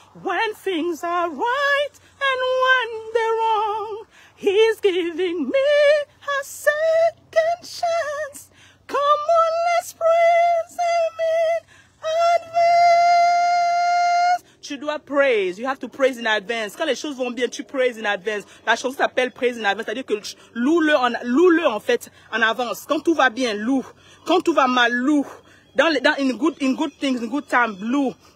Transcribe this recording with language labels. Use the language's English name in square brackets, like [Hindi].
[English] When things are right and when they're wrong, he's giving me a second chance. Come on, let's praise him in advance. [French] Tu dois praise. [English] You have to praise in advance. [French] Quand les choses vont bien, tu praise in advance. La chanson s'appelle praise in advance. C'est-à-dire que loue-le en fait en avance. Quand tout va bien, loue. Quand tout va mal, loue. [English] In good things, in good time, [French] loue.